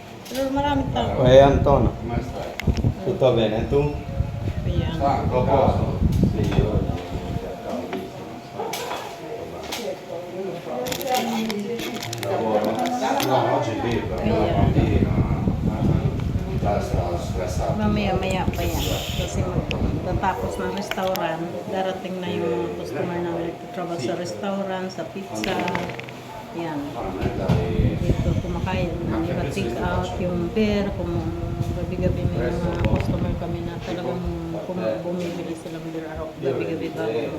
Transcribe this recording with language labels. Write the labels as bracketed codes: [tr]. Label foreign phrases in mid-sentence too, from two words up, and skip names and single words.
[tl] Pero maraming tao. Oye, Anton. [it] Tutto bene, tu? [tl] Ayan. [it] Proposito. Sì, io lavoro. No, oggi vivo, basta stressato. [tl] Mamaya-maya pa yan. Kasi magtatapos ng restaurant, darating na yung mga customer namin nagtatrabaho sa restaurant, sa pizza. Yan. Dito kumakain ng iba [en] take out, [tl] yung beer, kung gabi-gabi may mga customer kami na talagang bumibili silang beer araw, gabi-gabi bago uwi.